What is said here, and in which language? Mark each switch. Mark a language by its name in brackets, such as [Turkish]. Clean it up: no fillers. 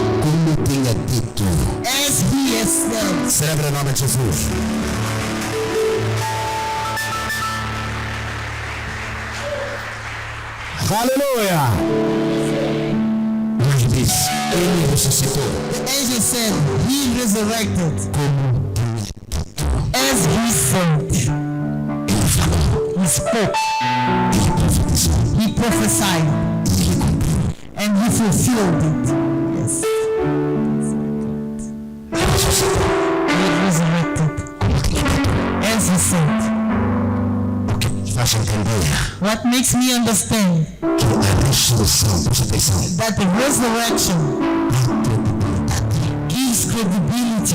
[Portuguese] Como tinha dito. [English] As he has said. [Portuguese] Celebra o nome de Jesus. Aleluia! Deus disse, ele ressuscitou. [English] The angel said, he resurrected. [Portuguese] Como tinha dito. [English] As he said. [Portuguese] Ele falou, [English] He spoke. [Portuguese] ele profetizou, [English] He prophesied. [Portuguese] e ele cumpriu. [English] And he fulfilled it. Yes. [Portuguese] Ele ressuscitou. [English] He resurrected. [Portuguese] Como tinha dito. [English] As he said. [Portuguese] O que me faz entender [English] What makes me understand [Portuguese] que a ressurreição, presta atenção, [English] that the resurrection gives credibility